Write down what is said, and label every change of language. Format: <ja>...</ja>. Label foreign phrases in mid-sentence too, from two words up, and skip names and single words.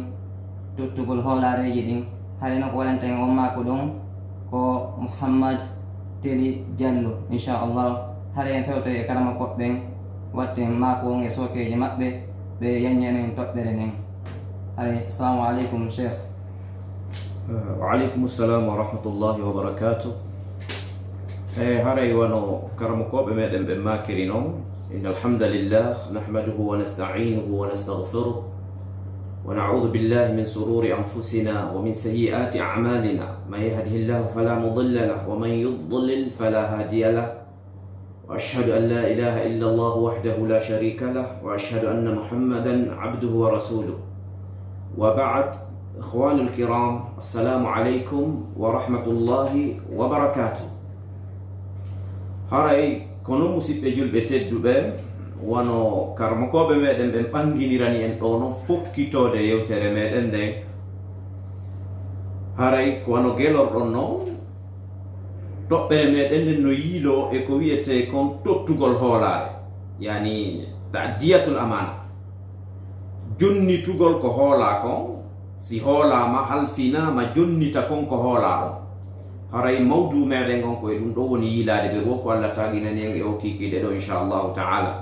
<ff>ɗin haray noon ko waɗanta en on mako ɗon ko Mouhammad Teli Diallo inchallah haray en fewtoy e karama koɓɓen watten mako on e sokeji maɓɓe ɓe yaññanen toɓɓere nden haray</ff> <ar>السلام عليكم شيخ. وعليكم السلام ورحمة الله وبركاته.</ar> <ff>Haray wano karamukoɓe meɗen ɓe makiri noon</ff> <ar>إن الحمد لله نحمده ونستعينه ونستغفره ونعوذ بالله من شرور أنفسنا ومن سيئات أعمالنا من يهده الله فلا مضل له ومن يضلل فلا هادي له وأشهد أن لا إله إلا الله وحده لا شريك له وأشهد أن محمدا عبده ورسوله وبعد. الإخوان الكرام السلام عليكم ورحمة الله وبركاته.</ar> <ff>Haray kono musidɓe julɓe tedduɓe wano karmakoɓe meɗen ɓen ɓanginirani en ɗo no fokkitode yewtere meɗen nden haray ko wano gelorɗon noon toɓɓere meɗen nden no yiilo e ko wiyete kon tottugol hoolare yani</ff> <ar>تأدية الأمانة</ar> <ff>jonnitugol ko hoola kon si hoolama halfinama jonnita kon ko hoola ɗon haray mawdu meɗen on koye ɗum ɗo woni yiilade ɓe wo ko Allah taginani en e o kikiɗe ɗo</ff> <ar>إن شاء الله تعالى.</ar>